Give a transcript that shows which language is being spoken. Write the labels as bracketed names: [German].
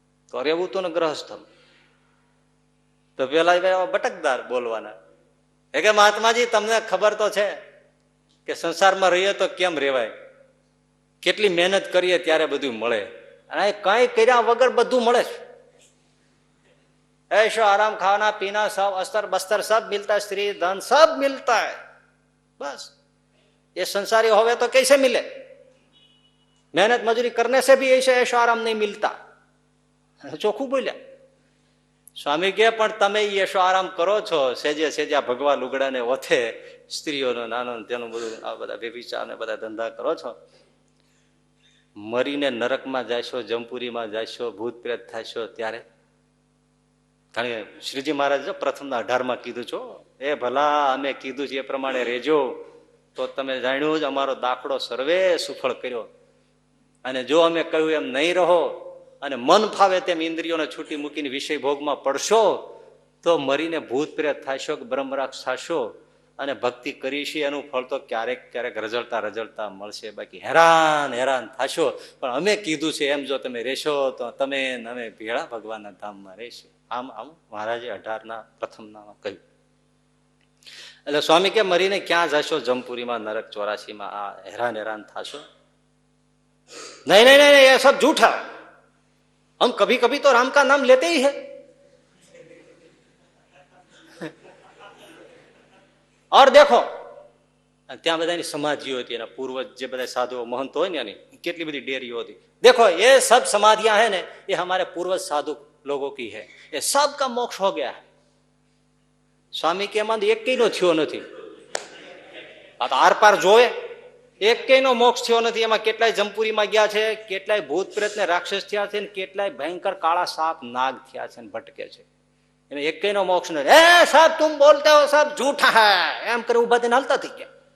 [Gujarati] તો રહેવું તો ને ગ્રહસ્થ. તો પેલા બટકદાર બોલવાના કે મહાત્માજી તમને ખબર તો છે કે સંસારમાં રહીએ તો કેમ રેવાય, કેટલી મહેનત કરીએ ત્યારે બધું મળે, અને કઈ કર્યા વગર બધું મળે છે. [Hindi] ऐशो आराम खाना पीना सब अस्तर बस्तर सब मिलता है, स्त्री धन सब मिलता है, बस ये संसारी होवे तो कैसे मिले? मेहनत मजूरी करने से भी ऐसे ऐशो आराम नहीं मिलता. [Gujarati] ચોખ્ખું બોલ્યા સ્વામી કે પણ તમે ऐशो આરામ કરો છો સેજે સેજા ભગવા લુગડાને ઓથે સ્ત્રીઓનો નાનો તેનું બધું આ બધા વ્યભિચાર ને બધા ધંધા કરો છો, મરીને નરકમાં જાશો, જમપુરીમાં જાશો, ભૂત પ્રેત થશો ત્યારે. કારણ કે શ્રીજી મહારાજ પ્રથમના 18માં કીધું છો, એ ભલા અમે કીધું છે એ પ્રમાણે રેજો તો તમે જાણ્યું જ અમારો દાખલો સર્વે સુફળ કર્યો, અને જો અમે કહ્યું એમ નહીં રહો અને મન ફાવે તેમ ઇન્દ્રિયોને છૂટી મૂકીને વિષય ભોગમાં પડશો તો મરીને ભૂત પ્રેત થશો કે બ્રહ્મરાક્ષ થશો અને ભક્તિ કરી છે એનું ફળ તો ક્યારેક ક્યારેક રજળતા મળશે, બાકી હેરાન થશો. પણ અમે કીધું છે એમ જો તમે રહેશો તો તમે અમે ભેળા ભગવાનના ધામમાં રહેશો. આમ મહારાજે 18ના પ્રથમનામાં કહ્યું. એટલે સ્વામી કે મરીને ક્યાં જશો જમપુરીમાં, નરક 84માં, આ હેરાન થશો? [Hindi] नहीं नहीं नहीं ये सब झूठा, हम कभी कभी तो राम का नाम लेते ही है और देखो [Gujarati] ત્યાં બધાની સમાધિઓ હતી, એના પૂર્વજ જે બધા સાધુઓ મહંતો હોય ને એની કેટલી બધી ડેરીઓ હતી. [Hindi] देखो ये सब समाधियां है ने ये हमारे पूर्वज साधु लोगों की है, ये सब का मोक्ष हो गया है. [Gujarati] સ્વામી કે એમાં એક કઈ નો થયો નથી. આ તો આર પાર જોવે, એક કઈ નો મોક્ષ થયો નથી. એમાં કેટલાય જમપુરીમાં ગયા છે, કેટલાય ભૂત પ્રેત ને રાક્ષસ થયા છે, કેટલાય ભયંકર કાળા સાપ નાગ થયા છે, ભટકે છે. એને એક કઈ નો મોક્ષ નથી. એ સાહેબ [Hindi] તુમ બોલતે હો સબ ઝૂઠા હૈ [Gujarati] એમ કરે ઉભા થઈને હાલતા થઈ ગયા.